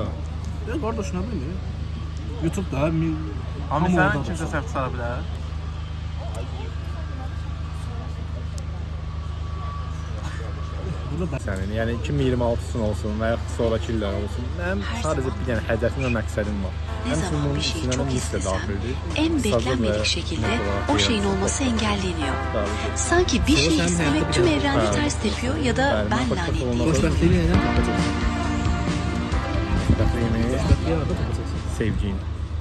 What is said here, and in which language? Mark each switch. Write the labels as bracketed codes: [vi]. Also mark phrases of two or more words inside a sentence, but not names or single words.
[az] Yox, qardaş nə bilim. YouTube-da Amin, hamı sənin orada kimsə olsa. səhv çıxara bilər? Burada da Sənin, yəni 2026-sın olsun və yaxud sonraki illər olsun. Mənim sadəcə bir dənə hədəfim və məqsədim var. [tr] Ne zaman bir şeyi çok istesem, en beklenmedik şekilde o şeyin olması engelleniyor. Sanki bir şey istemek tüm evrende ters tepiyor ya da ben lanetliyim. [az] xoşbəxtliyi nədən tapacaqsan? Xoşbəxtliyimi Xoşbəxtliyi harda tapacaqsan? sevgin.